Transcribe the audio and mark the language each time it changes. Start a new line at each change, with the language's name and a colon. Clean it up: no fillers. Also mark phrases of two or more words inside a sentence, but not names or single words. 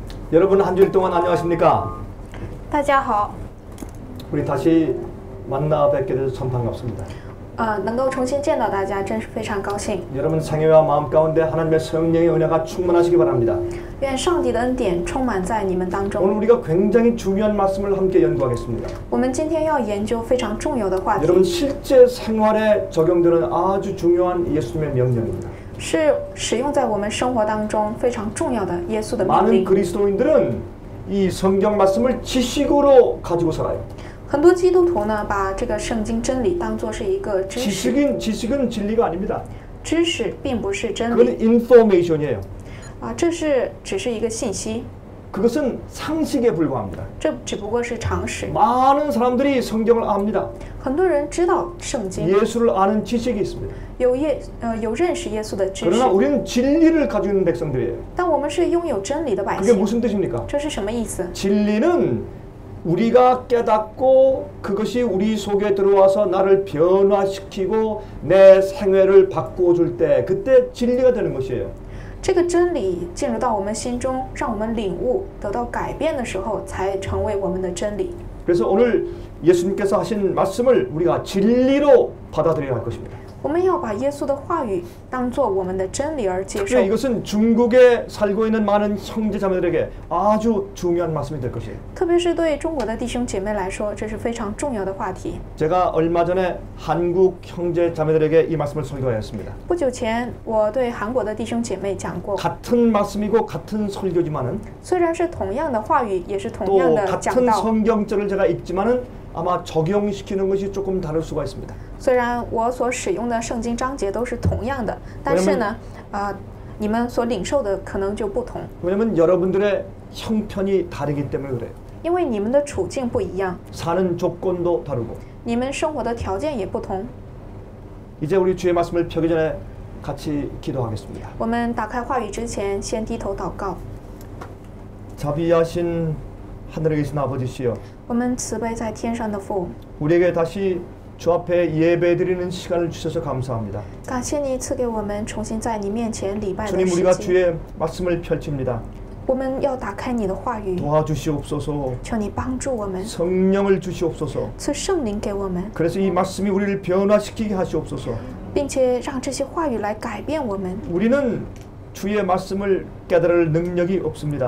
Korean: 여러분 한 주일 동안 안녕하십니까?
Chinese: 大家好，
Korean: 우리 다시 만나 뵙게 돼서 참 반갑습니다.
Chinese: 能够重新见到大家，真是非常高兴。
Korean: 여러분 생애와 마음 가운데 하나님의 성령의 은혜가 충만하시기 바랍니다.
Chinese: 愿上帝的恩典充满在你们当
Korean: 오늘
Chinese: 中。
Korean: 우리가 굉장히 중요한 말씀을 함께 연구하겠습니다.
Chinese: 我们今天要研究非常重要的话
Korean: 여러분
Chinese: 题，
Korean: 실제 생활에 적용되는 아주 중요한 예수님의 명령입니다.
Chinese: 是使用在我们生活当中非常重要的耶稣的命
Korean: 많은
Chinese: 令。
Korean: 그리스도인들은 이 성경 말씀을 지식으로 가지고 살아요.
Chinese: 很多基督徒呢，把这个圣经真理当作是一个知识，
Korean: 지식은 진리가 아닙니다.
Chinese: 知识并不是真
Korean: 그건
Chinese: 理
Korean: information이에요.
Chinese: 这只是一个信息，
Korean: 그것은 상식에 불과합니다.
Chinese: 这只不过是常识。
Korean: 많은 사람들이 성경을 압니다.
Chinese: 很多人知道圣经，
Korean: 예수를 아는 지식이 있습니다.
Chinese: 有认识耶稣的知识
Korean: 그러나 ， 우리는 진리를 가지고 있는 백성들이에요.
Chinese: 但我们是拥有真理的百
Korean: 그게
Chinese: 姓。
Korean: 무슨 뜻입니까?
Chinese: 这是什么意思？
Korean: 진리는 우리가 깨닫고 그것이 우리 속에 들어와서 나를 변화시키고 내 생애를 바꿔줄 때 그때 진리가 되는 것이에요.
Chinese: 这个真理进入到我们心中，让我们领悟、得到改变的时候，才成为我们的真理。
Korean: 그래서 오늘 예수님께서 하신 말씀을 우리가 진리로 받아들여야 할 것입니다.
Chinese: 我们要把耶稣的话语当作我们的真理而接受。
Korean: 특히 이것은 중국에 살고 있는 많은 형제자매들에게 아주 중요한 말씀이 될 것이에요.
Chinese: 特别是对中国的弟兄姐妹来说，这是非常重要的话题。
Korean: 제가 얼마 전에 한국 형제자매들에게 이 말씀을 설교하였습니다.
Chinese: 不久前，我对韩国的弟兄姐妹讲过，
Korean: 같은 말씀이고 같은 설교지만은
Chinese: 虽然是同样的话语，也是同
Korean: 또
Chinese: 样的讲
Korean: 같은
Chinese: 道。
Korean: 성경절을 제가 읽지만은 아마 적용시키는 것이 조금 다를 수가 있습니다.
Chinese: 虽然我所使用的圣经章节都是同样的，但是呢，你们所领受的可能就不同，
Korean: 왜냐면 여러분들의 형편이 다르기 때문에 그래요.
Chinese: 因为你们的处境不一样，
Korean: 사는 조건도 다르고.
Chinese: 你们生活的条件也不同。
Korean: 이제 우리 주의 말씀을 펴기 전에 같이 기도하겠습니다.
Chinese: 我们打开话语之前，先低头祷告。
Korean: 자비하신 하늘에 계신 아버지시여,
Chinese: 我们慈悲在天上的父，
Korean: 우리에게 다시 주 앞에 예배드리는 시간을 주셔서 감사합니다.
Chinese: 感谢你赐给我们重新在你面前礼拜的
Korean: 주님,
Chinese: 时
Korean: 우리가
Chinese: 间。
Korean: 주의 말씀을 펼칩니다.
Chinese: 我们要打开你的话语，
Korean: 도와주시옵소서.
Chinese: 求你帮助我们，
Korean: 성령을 주시옵소서.
Chinese: 赐圣灵给我们，
Korean: 그래서 이 말씀이 우리를 변화시키게 하시옵소서.
Chinese: 并且让这些话语来改变我们。
Korean: 우리는 주의 말씀을 깨달을 능력이 없습니다.